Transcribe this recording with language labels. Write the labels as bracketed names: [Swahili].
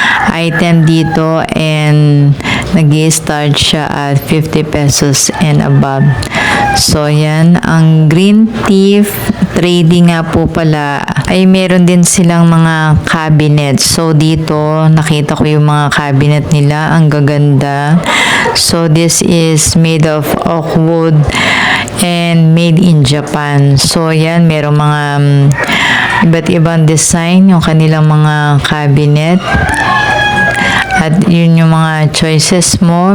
[Filipino] item dito, and nag-i-start siya at 50 pesos and above. So, yan. Ang Green Thief Trading nga po pala ay meron din silang mga cabinet. So, dito nakita ko yung mga cabinet nila. Ang gaganda. [English] So, this is made of oak wood and made in Japan. [Filipino] So, yan. Meron mga iba't ibang design yung kanilang mga cabinet. At yun yung mga choices mo.